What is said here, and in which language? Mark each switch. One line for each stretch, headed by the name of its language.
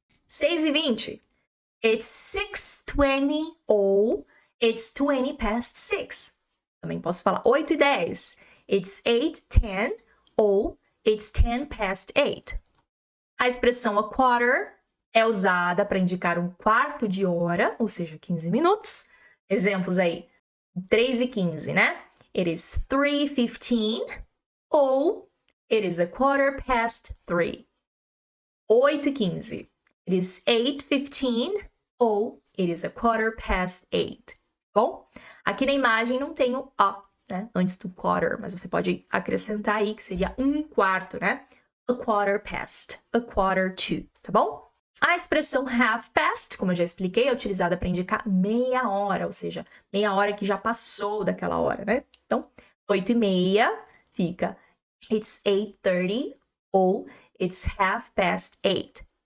English: 6:20. It's 6:20 ou it's 20 past 6.
Portuguese: Também posso falar
English: 8:10. It's 8:10 ou it's 10 past 8.
Portuguese: A expressão a quarter é usada para indicar 1/4 de hora, ou seja, 15 minutos. Exemplos aí, 3:15, né?
English: It is 3:15 ou it is a quarter past 3. 8:15. It is 8:15 ou it is a quarter past 8.
Portuguese: Bom, aqui na imagem não tem o a, né, antes do quarter, mas você pode acrescentar aí que seria 1/4, né?
English: A quarter past, a quarter to,
Portuguese: tá bom? A expressão half past, como eu já expliquei, é utilizada para indicar meia hora, ou seja, meia hora que já passou daquela hora, né? Então, 8:30 fica
English: it's 8:30 ou it's half past 8.